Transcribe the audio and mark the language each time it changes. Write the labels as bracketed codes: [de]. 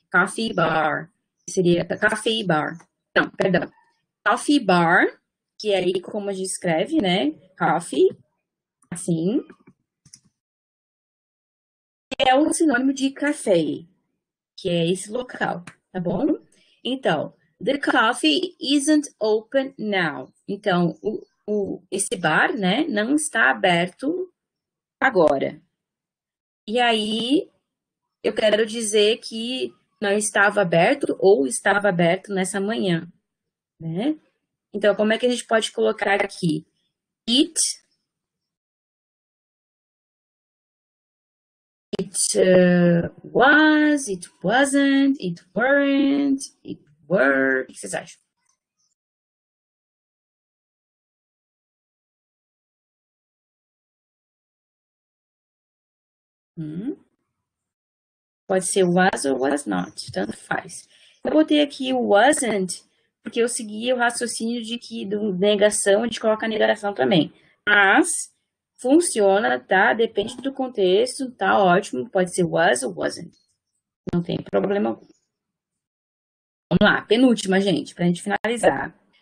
[pt] Coffee bar. Seria coffee bar. Não, perdão. Coffee bar, que é aí como a gente escreve, né? Coffee, assim, é um sinônimo de café, que é esse local, tá bom? [en] Então, the coffee isn't open now. [pt] Então, esse bar, né, não está aberto agora. E aí, eu quero dizer que não estava aberto ou estava aberto nessa manhã, né? Então, como é que a gente pode colocar aqui? [en] Was, it wasn't, it weren't, it were. [pt] O que vocês acham? Pode ser was ou was not, tanto faz. Eu botei aqui o wasn't, porque eu segui o raciocínio de que do negação, a gente coloca a negação também. Mas funciona, tá? Depende do contexto, tá ótimo. Pode ser was ou wasn't. Não tem problema algum. Vamos lá, penúltima, gente, pra gente finalizar.